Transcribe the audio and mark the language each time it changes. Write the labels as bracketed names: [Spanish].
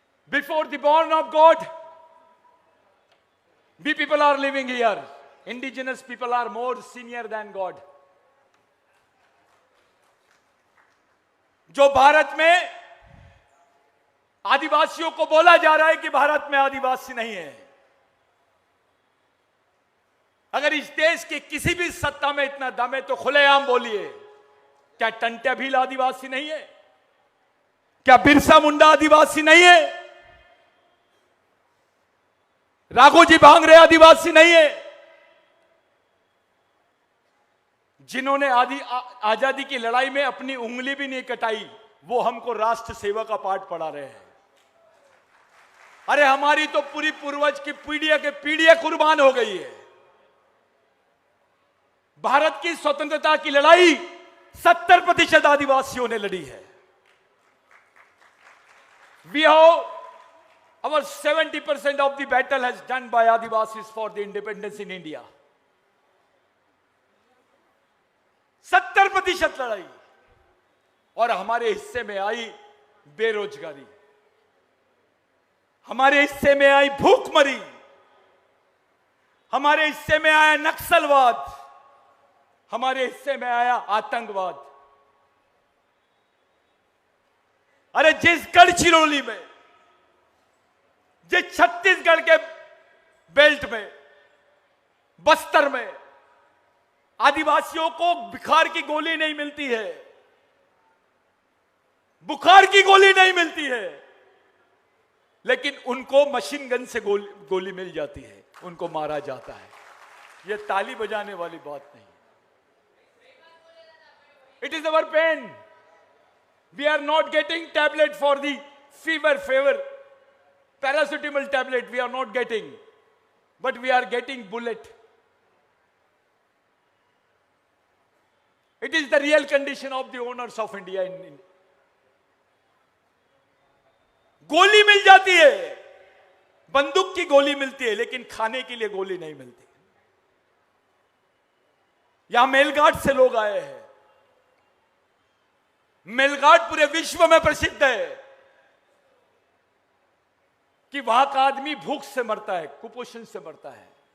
[English] Before the born of God, we people are living here. Indigenous people are more senior than God. [Hindi] जो भारत में आदिवासियों को बोला जा रहा है कि भारत में आदिवासी नहीं है। अगर इस देश के किसी भी सत्ता में इतना दम है तो खुलेआम बोलिए, क्या टंट्या भील आदिवासी नहीं है? क्या बिरसा मुंडा आदिवासी नहीं है? राघोजी भांगरे आदिवासी नहीं है? जिन्होंने आजादी की लड़ाई में अपनी उंगली भी नहीं कटाई, वो हमको राष्ट्र सेवा का पाठ पढ़ा रहे हैं। अरे हमारी तो पूरी पूर्वज की पीढ़ियां के पीढ़ियां कुर्बान हो गई है। भारत की स्वतंत्रता की लड़ाई 70% आदिवासियों ने लड़ी है। [English] We have our 70% of the battle has done by Adivasis for the independence in India. [Hindi] 70% लड़ाई। और हमारे हिस्से में आई बेरोजगारी, हमारे हिस्से में आई भूखमरी, हमारे हिस्से में आया नक्सलवाद, हमारे हिस्से में आया आतंकवाद। अरे जिस गढ़चिरौली में, जिस छत्तीसगढ़ के बेल्ट में, बस्तर में आदिवासियों को बुखार की गोली नहीं मिलती है, बुखार की गोली नहीं मिलती है, लेकिन उनको मशीन गन से गोली मिल जाती है, उनको मारा जाता है। यह ताली बजाने वाली बात नहीं। [English] It is our pain. We are not getting tablet for the fever, paracetamol tablet we are not getting, but we are getting bullet. It is the real condition of the owners of India. [Hindi] गोली मिल जाती है, बंदूक की गोली मिलती है, लेकिन खाने के लिए गोली नहीं मिलती। यहां मेलघाट से लोग आए हैं। मेलघाट पूरे विश्व में प्रसिद्ध है कि वहां का आदमी भूख से मरता है, कुपोषण से मरता है।